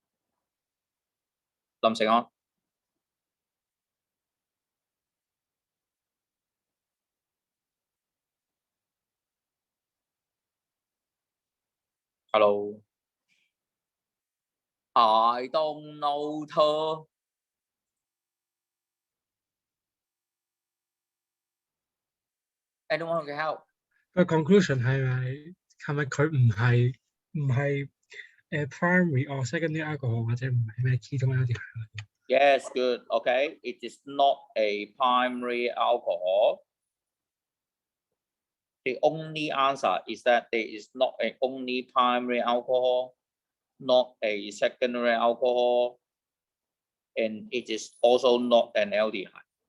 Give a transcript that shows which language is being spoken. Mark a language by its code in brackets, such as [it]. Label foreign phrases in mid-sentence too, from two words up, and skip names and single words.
[vi] Lâm Sài Gòn. Hello. [en] I don't know thơ. Anyone who can help? [yue] 個 conclusion 係咪佢唔係 [en] primary or secondary alcohol [yue] 或者唔係咩 [en] ketone aldehyde？ Yes, good. Okay, it is not a primary alcohol. The only answer is that there is not a only primary alcohol, not a secondary alcohol, and it is also not an aldehyde.